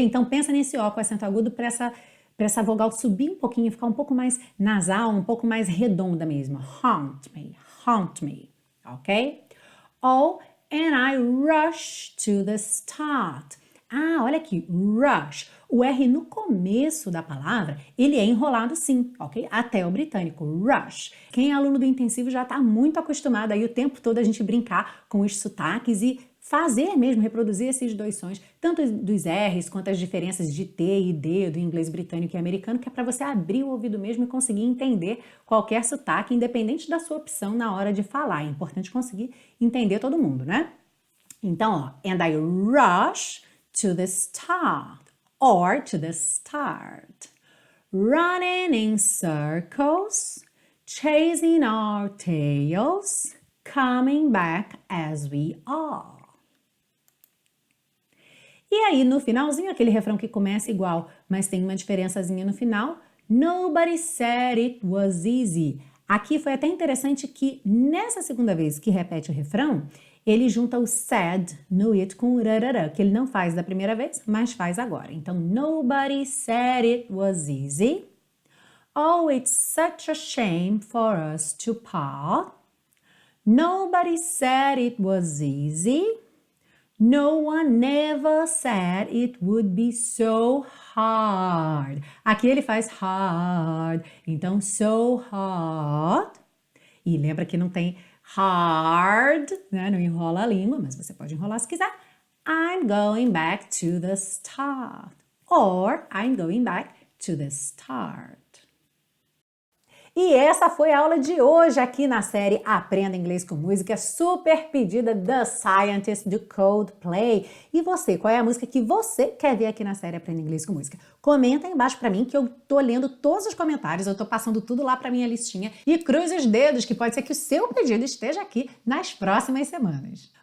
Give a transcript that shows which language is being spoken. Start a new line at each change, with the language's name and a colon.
Portuguese: Então pensa nesse O com acento agudo para essa vogal subir um pouquinho, ficar um pouco mais nasal, um pouco mais redonda mesmo.
English: Haunt me, ok? Oh, and I rush to the start.
Portuguese: Ah, olha aqui, rush. O R no começo da palavra, ele é enrolado sim, ok? Até o britânico, rush. Quem é aluno do intensivo já está muito acostumado aí o tempo todo a gente brincar com os sotaques e fazer mesmo, reproduzir esses dois sons, tanto dos R's quanto as diferenças de T e D do inglês britânico e americano, que é para você abrir o ouvido mesmo e conseguir entender qualquer sotaque, independente da sua opção na hora de falar. É importante conseguir entender todo mundo, né? Então, ó,
English: and I rush to the start or to the start. Running in circles, chasing our tails, coming back as we are.
Portuguese: E aí, no finalzinho, aquele refrão que começa igual, mas tem uma diferençazinha no final.
English: Nobody said it was easy.
Portuguese: Aqui foi até interessante que, nessa segunda vez que repete o refrão, ele junta o said no it com o rarara, que ele não faz da primeira vez, mas faz agora. Então,
English: nobody said it was easy. Oh, it's such a shame for us to part. Nobody said it was easy. No one ever said it would be so hard.
Portuguese: Aqui ele faz hard. Então,
English: so hard.
Portuguese: E lembra que não tem hard, né? Não enrola a língua, mas você pode enrolar se quiser.
English: I'm going back to the start. Or I'm going back to the start.
Portuguese: E essa foi a aula de hoje aqui na série Aprenda Inglês com Música, super pedida The Scientist do Coldplay. E você, qual é a música que você quer ver aqui na série Aprenda Inglês com Música? Comenta aí embaixo pra mim que eu tô lendo todos os comentários, eu tô passando tudo lá pra minha listinha e cruze os dedos que pode ser que o seu pedido esteja aqui nas próximas semanas.